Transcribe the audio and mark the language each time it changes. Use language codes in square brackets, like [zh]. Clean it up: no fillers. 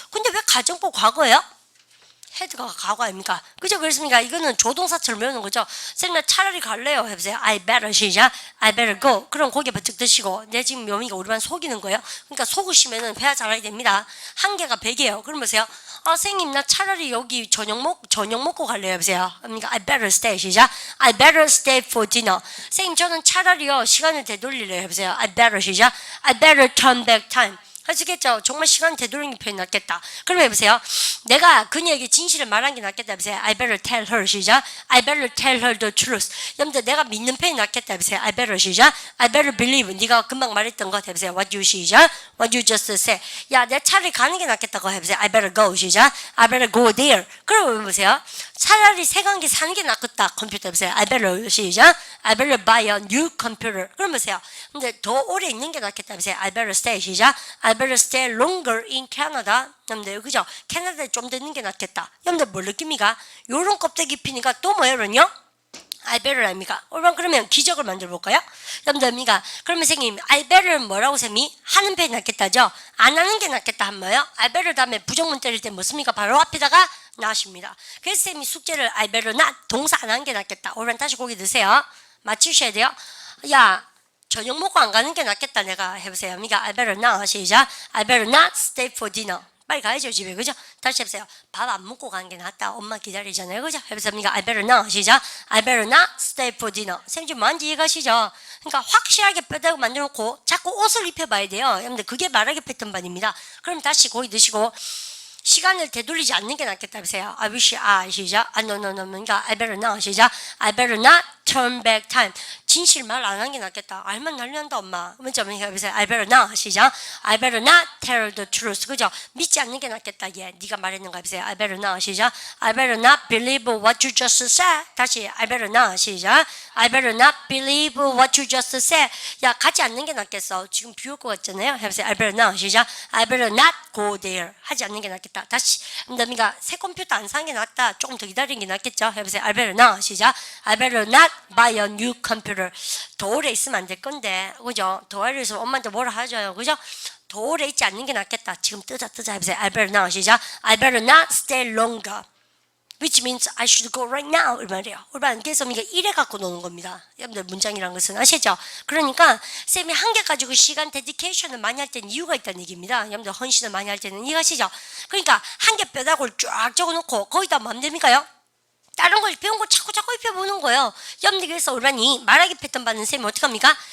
[ko] 근데 왜 가정법 과거예요? 헤드가 과거 아닙니까? 그죠? 그렇습니까? 이거는 조동사처럼 배우는 거죠. 쌤, 나 차라리 갈래요. 해보세요. [en] I better [ko] 시작. [en] I better go. [ko] 그럼 고개 버뜩 드시고, 내 지금 묘미가 우리만 속이는 거예요. 그러니까 속으시면은 회화 잘하게 됩니다. 한 개가 100이에요. 그럼 보세요. 선생님, 나 차라리 여기 저녁 먹고 갈래요. 해보세요. 그러니까 [en] I better stay 시작. I better stay for dinner. [ko] 선생님, 저는 차라리요, 시간을 되돌리래요. 해보세요. [en] I better 시작. I better turn back time. [ko] 하시겠죠? 정말 시간 되돌리는 편이 낫겠다. 그럼 해보세요. 내가 그녀에게 진실을 말한 게 낫겠다. 해보세요. [en] I better tell her 시작. I better tell her the truth. [ko] 여러분들 내가 믿는 편이 낫겠다. 해보세요. [en] I better 시작. I better believe. [ko] 네가 금방 말했던 것 해보세요. [en] What you 시작. What you just said. [ko] 야, 내 차라리 가는 게 낫겠다고 해보세요. [en] I better go 시작. I better go there. [ko] 그럼 보세요. 차라리 세간기 사는 게 낫겠다. 컴퓨터 해보세요. [en] I better [ko] 시작. [en] I better buy a new computer. [ko] 그럼 보세요. 근데 더 오래 있는 게 낫겠다. 해보세요. [en] I better stay 시작. I better stay longer in Canada. [ko] 여러분들 그죠? 캐나다에 좀 더 있는 게 낫겠다. 여러분들 뭘 느낍니까? 요런 껍데기 피니까 또 뭐예요, 여러분요? [en] I better [ko] 아닙니까? 그러면 기적을 만들어 볼까요? 여러분들 아닙니까? 그러면 선생님 I better 뭐라고 쌤이? 하는 편이 낫겠다죠? 안 하는 게 낫겠다 한 뭐예요? I better 다음에 부정문 때릴 때 뭐습니까? 바로 앞에다가 not입니다. 그래서 쌤이 숙제를 [en] I better not [ko] 동사 안 하는 게 낫겠다. 오늘 다시 고기 드세요. 맞추셔야 돼요. 야, 저녁 먹고 안 가는 게 낫겠다. 내가 해보세요. [en] 그러니까 I better not 시작. I better not stay for dinner. [ko] 빨리 가야죠 집에. 그죠? 다시 해보세요. 밥 안 먹고 가는 게 낫다. 엄마 기다리잖아요. 그죠? 해보세요. [en] 그러니까 I better not 시작. I better not stay for dinner. [ko] 쌤 지금 뭔지 이해가시죠? 그러니까 확실하게 뼈다구 만들어놓고 자꾸 옷을 입혀봐야 돼요. 여러분들 그게 말하기 패턴반입니다. 그럼 다시 고기 드시고 시간을 되돌리지 않는 게 낫겠다. 보세요. [en] I wish I [ko] 시작. no. [en] 그러니까 I better not 시작. I better not turn back time. [ko] 진실 말 안 하는 게 낫겠다. 알면 난리 난다 엄마. 먼저 해보세요. [en] I better not 시작. I better not tell the truth. [ko] 그죠? 믿지 않는 게 낫겠다. 얘 네가 말했는 거 해보세요. [en] I better not [ko] 시작. [en] I better not believe what you just said. [ko] 다시 [en] I better not 시작. I better not believe what you just said. [ko] 야 가지 않는 게 낫겠어. 지금 비올 것 같잖아요. 해보세요. [en] I better not 시작. I better not go there. [ko] 하지 않는 게 낫겠다. 다시 그러니까 새 컴퓨터 안 사는 게 낫다. 조금 더 기다리는 게 낫겠죠. 해보세요. [en] I better not 시작. I better not buy a new computer. [ko] 더 오래 있으면 안 될 건데, 그죠? 더 오래 있으면 엄마한테 뭐라 하죠, 그죠? 더 오래 있지 않는 게 낫겠다. 지금 뜨자 해보세요. [en] I better not 시작. I better not stay longer. Which means I should go right now. [ko] 이 말이에요. 그래서 이게 이래 갖고 노는 겁니다. 여러분들 문장이란 것은 아시죠? 그러니까 쌤이 한 개 가지고 시간 데디케이션을 많이 할 때는 이유가 있다는 얘기입니다. 여러분들 헌신을 많이 할 때는 이해하시죠? 그러니까 한 개 뼈다구를 쫙 적어놓고 거기다 뭐 하면 됩니까요? 다른 걸 배운 거 자꾸 입혀보는 거예요. 여러분들 그래서 오라니 말하기 패턴 받는 쌤이 어떡합니까?